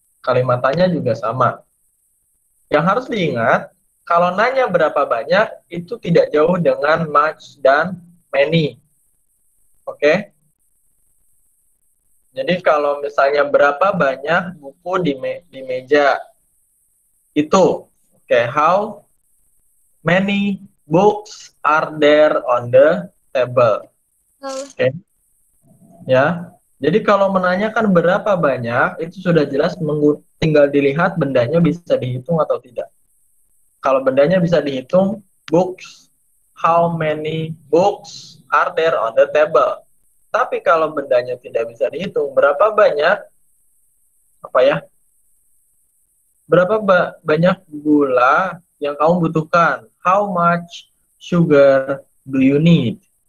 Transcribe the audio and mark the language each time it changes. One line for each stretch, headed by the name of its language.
Indonesian: Kalimatannya juga sama. Yang harus diingat, kalau nanya berapa banyak, itu tidak jauh dengan much dan many. Oke? Jadi kalau misalnya berapa banyak buku di meja, itu.
English: Oke, how many books are there on the table?
Indonesian: Oke. Ya. Jadi kalau menanyakan berapa banyak, itu sudah jelas tinggal dilihat bendanya bisa dihitung atau tidak. Kalau bendanya bisa dihitung,
English: books, how many books are there on the table?
Indonesian: Tapi kalau bendanya tidak bisa dihitung, berapa banyak berapa banyak gula yang kamu butuhkan?
English: How much sugar do you need?